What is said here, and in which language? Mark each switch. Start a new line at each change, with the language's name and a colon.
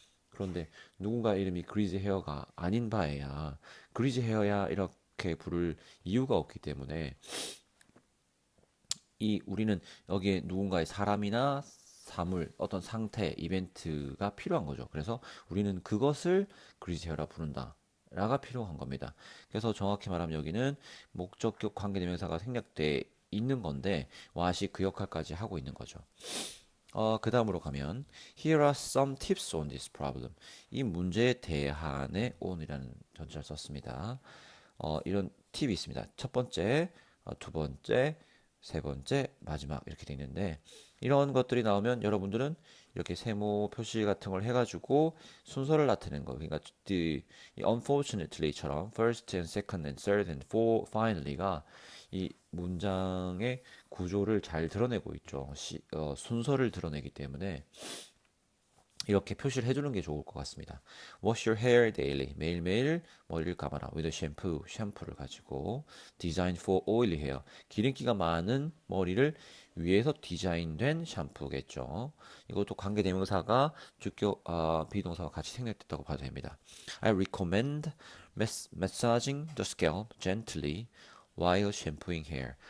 Korean: 그런데 누군가 이름이 greasy hair가 아닌 바에야 greasy hair야 이렇게 부를 이유가 없기 때문에 우리는 여기에 누군가의 사람이나 사물, 어떤 상태, 이벤트가 필요한 거죠. 그래서 우리는 그것을 그리스어라 부른다. 라가 필요한 겁니다. 그래서 정확히 말하면 여기는 목적격 관계대명사가 생략돼 있는 건데 what이 그 역할까지 하고 있는 거죠. 그 다음으로 가면
English: Here are some tips on this problem.
Korean: 이 문제에 대한에 on이라는 전치를 썼습니다. 이런 팁이 있습니다. 첫 번째, 두 번째, 세 번째, 마지막 이렇게 돼 있는데 이런 것들이 나오면 여러분들은 이렇게 세모 표시 같은 걸 해가지고 순서를 나타내는 거. 그러니까 이 unfortunately처럼 first and second and third and finally가 이 문장의 구조를 잘 드러내고 있죠. 순서를 드러내기 때문에 이렇게 표시를 해주는 게 좋을 것 같습니다.
English: Wash your hair daily.
Korean: 매일매일 머리를 감아라.
English: With a shampoo.
Korean: 샴푸를 가지고.
English: Designed for oily hair.
Korean: 기름기가 많은 머리를 위해서 디자인된 샴푸겠죠. 이것도 관계대명사가 주격 비동사와 같이 생략됐다고 봐도 됩니다.
English: I recommend massaging the scalp gently while shampooing hair.